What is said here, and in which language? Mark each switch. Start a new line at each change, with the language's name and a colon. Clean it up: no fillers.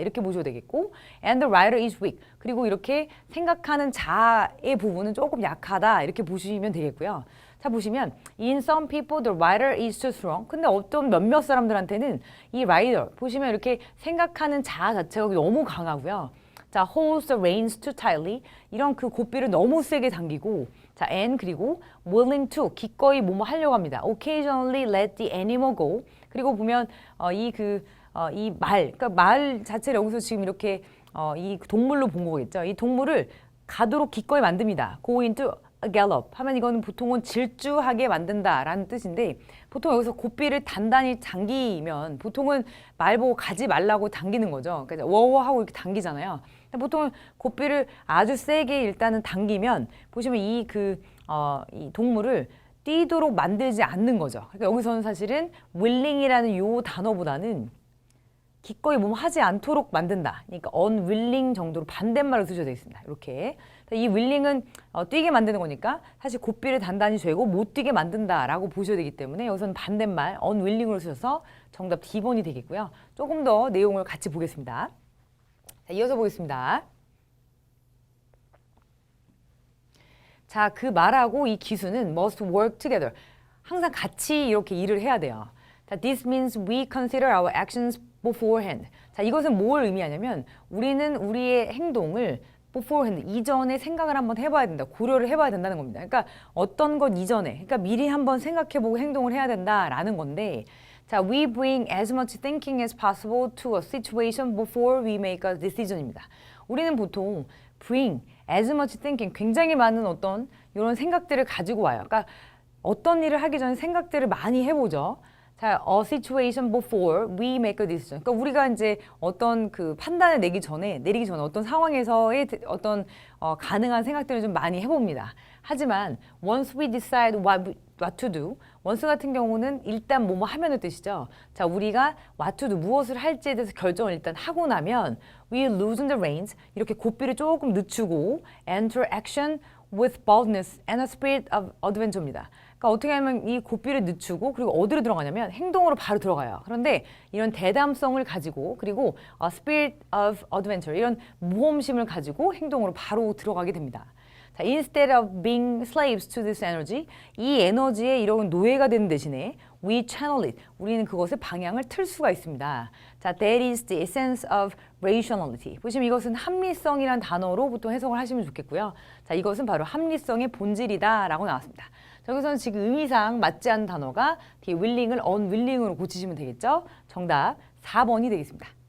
Korean: 이렇게 보셔도 되겠고,
English: and the writer is weak.
Korean: 그리고 이렇게 생각하는 자의 부분은 조금 약하다. 이렇게 보시면 되겠고요. 자, 보시면
English: in some people the writer is too strong.
Korean: 근데 어떤 몇몇 사람들한테는 이 writer 보시면 이렇게 생각하는 자 자체가 너무 강하고요.
English: 자, holds the reins too tightly.
Korean: 이런 그 고삐를 너무 세게 당기고, 자, and 그리고
English: willing to
Korean: 기꺼이 뭐뭐 하려고 합니다.
English: Occasionally let the animal go.
Korean: 그리고 보면 이 말, 그러니까 말 자체를 여기서 지금 이렇게 이 동물로 본 거겠죠. 이 동물을 가도록 기꺼이 만듭니다.
English: Go into a gallop
Korean: 하면 이거는 보통은 질주하게 만든다라는 뜻인데 보통 여기서 고삐를 단단히 당기면 보통은 말 보고 가지 말라고 당기는 거죠. 그러니까 워워하고 이렇게 당기잖아요. 보통 고삐를 아주 세게 일단은 당기면 보시면 이 동물을 뛰도록 만들지 않는 거죠. 그러니까 여기서는 사실은 willing이라는 요 단어보다는 기꺼이 몸 하지 않도록 만든다. 그러니까 unwilling 정도로 반대말로 쓰셔도 되겠습니다. 이렇게 이 willing은 뛰게 만드는 거니까 사실 고삐를 단단히 죄고 못 뛰게 만든다라고 보셔야 되기 때문에 여기서는 반대말 unwilling으로 쓰셔서 정답 D번이 되겠고요. 조금 더 내용을 같이 보겠습니다. 자, 이어서 보겠습니다. 자, 그 말하고 이 기수는
English: must work together.
Korean: 항상 같이 이렇게 일을 해야 돼요.
English: 자, this means we consider our actions beforehand.
Korean: 자, 이것은 뭘 의미하냐면 우리는 우리의 행동을 beforehand, 이전에 생각을 한번 해봐야 된다. 고려를 해봐야 된다는 겁니다. 그러니까 어떤 것 이전에, 그러니까 미리 한번 생각해보고 행동을 해야 된다라는 건데 자,
English: we bring as much thinking as possible to a situation before we make a decision입니다.
Korean: 우리는 보통
English: bring as much thinking,
Korean: 굉장히 많은 어떤 이런 생각들을 가지고 와요. 그러니까 어떤 일을 하기 전에 생각들을 많이 해보죠.
English: 자, a situation before we make a decision.
Korean: 그러니까 우리가 이제 어떤 그 판단을 내리기 전에 어떤 상황에서의 어떤 가능한 생각들을 좀 많이 해봅니다. 하지만
English: once we decide what to do,
Korean: once 같은 경우는 일단 뭐뭐 하면의 뜻이죠. 자, 우리가
English: what to do,
Korean: 무엇을 할지에 대해서 결정을 일단 하고 나면
English: we loosen the reins,
Korean: 이렇게 고삐를 조금 늦추고
English: enter action with boldness and a spirit of adventure
Korean: 입니다. 그러니까 어떻게 하면 이 고삐를 늦추고 그리고 어디로 들어가냐면 행동으로 바로 들어가요. 그런데 이런 대담성을 가지고 그리고
English: spirit of adventure,
Korean: 이런 모험심을 가지고 행동으로 바로 들어가게 됩니다. 자,
English: instead of being slaves to this energy,
Korean: 이 에너지에 이런 노예가 되는 대신에
English: we channel it,
Korean: 우리는 그것의 방향을 틀 수가 있습니다.
English: 자, that is the essence of rationality.
Korean: 보시면 이것은 합리성이란 단어로 보통 해석을 하시면 좋겠고요. 자, 이것은 바로 합리성의 본질이다라고 나왔습니다. 자, 여기서는 지금 의미상 맞지 않는 단어가 뒤에 willing을 unwilling으로 고치시면 되겠죠. 정답 4번이 되겠습니다.